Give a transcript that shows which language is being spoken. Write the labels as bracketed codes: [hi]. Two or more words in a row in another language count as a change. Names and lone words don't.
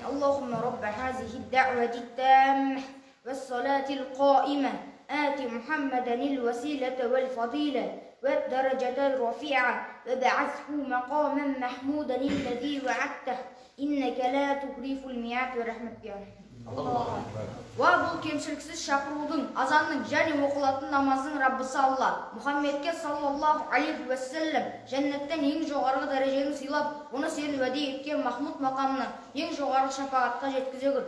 [ar] اللهم رب هذه الدعوة التامة والصلاة القائمة آت محمدا الوسيلة والفضيلة والدرجة الرفيعة وابعثه مقاما محمودا الذي وعدته إنك لا تخلف الميعاد ورحمتك يا رحمن. [kk] Ва бұл кемшіліксіз шақырудың, азанның және оқылатын намаздың Раббысы Алла, Мұхаммедке [ar] صلى الله عليه وسلم [kk] жәннаттан ең жоғарғы дәрежені сыйлап, оны сен уәде еткен Махмуд мақамына ең жоғарғы шапағатқа жеткізе көр.